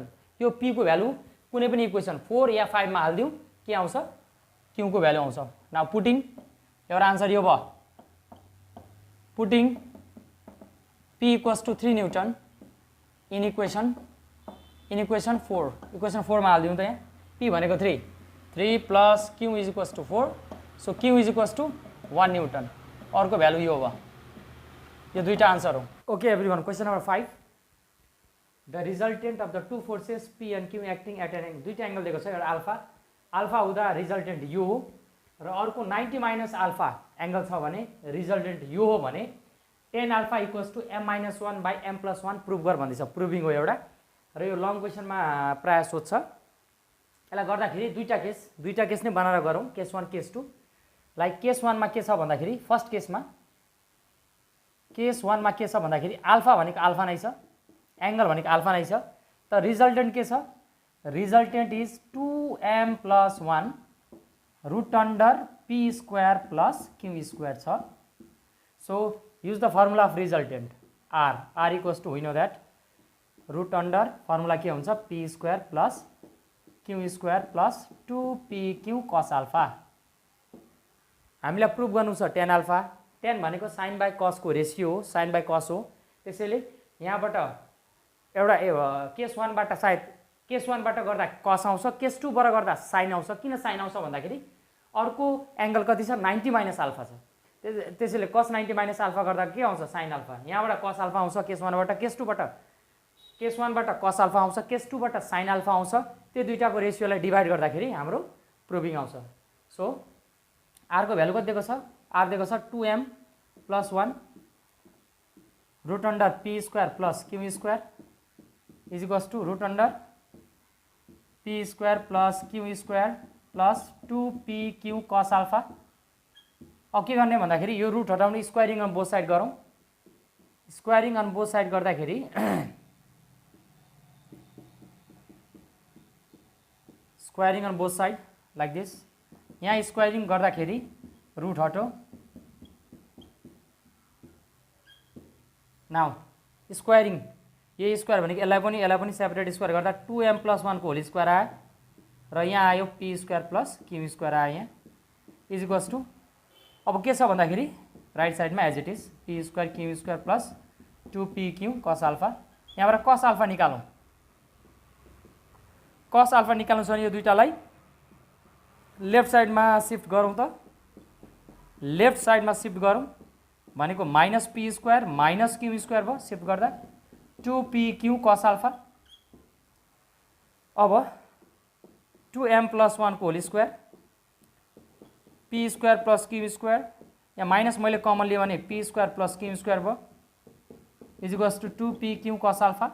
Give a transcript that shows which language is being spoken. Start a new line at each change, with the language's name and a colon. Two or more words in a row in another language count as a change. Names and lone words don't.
Nepali: यो p को भ्यालु कुनै पनि इक्वेसन 4 या 5 मा हाल्दिउँ के आउँछ q को भ्यालु आउँछ।
English: now putting
Nepali: एउटा आन्सर यो भयो
English: putting p equals to 3 newton in equation 4 equation 4
Nepali: मा हाल्दिउँ त यहाँ p भनेको
English: 3 plus q is equals to 4 so q is equals to 1 newton.
Nepali: अर्को भ्यालु यो भयो। यो दुईटा आन्सर हो।
English: okay everyone question number 5 the resultant of the two forces p and q acting at an angle
Nepali: दुईटा एंगल दिएको छ। एउटा अल्फा हुँदा रिजल्टेन्ट यो हो र अर्को
English: 90 minus alpha angle
Nepali: छ भने रिजल्टेन्ट यो हो भने
English: tan alpha equals to m minus 1 by m plus 1
Nepali: प्रुभ गर भन्दैछ। प्रुभिङ हो एउटा र यो लङ क्वेसनमा प्राय सोध्छ यसलाई गर्दाखेरि दुईटा केस नै बनाएर गरौँ,
English: case 1 case 2.
Nepali: लाइक केस 1 मा के छ भन्दाखेरि फर्स्ट केसमा के छ भन्दाखेरि अल्फा भनेको अल्फा नै छ, एंगल भनेको अल्फा नै छ। त रिजल्टेन्ट के छ?
English: resultant is 2m + 1 root under p square plus q square छ। so use the formula of resultant r equals to we know that root under
Nepali: फर्मुला के हुन्छ
English: p square plus q square plus 2pq cos alpha.
Nepali: हामीलाई प्रुभ गर्नु छ
English: tan alpha.
Nepali: tan भनेको
English: sin by cos
Nepali: को रेशियो हो,
English: sin by cos
Nepali: हो। त्यसैले यहाँबाट एउटा केस 1 बाट सायद केस 1 बाट गर्दा cos आउँछ, केस 2 बाट गर्दा sin आउँछ। किन sin आउँछ भन्दाखेरि अर्को एंगल कति छ
English: 90 minus alpha
Nepali: छ। त्यसैले
English: cos 90 minus alpha
Nepali: गर्दा के आउँछ
English: sin alpha.
Nepali: यहाँबाट
English: cos alpha
Nepali: आउँछ केस 1 बाट, केस 1 बाट
English: cos alpha
Nepali: आउँछ, केस 2 बाट
English: sin alpha
Nepali: आउँछ। त्यो दुईटाको रेशियोलाई डिभाइड गर्दाखेरि हाम्रो प्रुभिङ आउँछ। सो r को भ्यालु कति दिएको छ? r दिएको छ
English: 2m + 1 root under p square plus q square is equals to root under p square plus q square plus 2pq cos alpha.
Nepali: अब के गर्ने भन्दाखेरि यो रुट हटाउने
English: squaring on both side
Nepali: गरौँ।
English: squaring on both side गर्दाखेरि squaring on both side like this.
Nepali: यहाँ स्क्वायरिङ गर्दाखेरि रुट हटो।
English: now squaring
Nepali: ये स्क्वायर भनेको यसलाई पनि
English: separate square
Nepali: गर्दा 2m + 1 को
English: whole square
Nepali: आयो र यहाँ आयो
English: p square plus q square
Nepali: आयो यहाँ
English: is equals to.
Nepali: अब के छ भन्दाखेरि राइट साइडमा
English: as it is p square q square plus 2pq cos alpha.
Nepali: यहाँबाट
English: cos alpha
Nepali: निकालौँ।
English: cos alpha
Nepali: निकाल्नु छ भने यो दुईटालाई लेफ्ट साइडमा शिफ्ट गरौँ त। लेफ्ट साइडमा शिफ्ट गरौँ भनेको
English: minus p square minus q square
Nepali: भयो शिफ्ट गर्दा
English: 2pq cos alpha.
Nepali: अब 2m + 1 को
English: whole square p square plus q square,
Nepali: यहाँ माइनस मैले कमन लिएँ भने
English: p square plus q square
Nepali: भयो
English: is equals to 2pq cos alpha.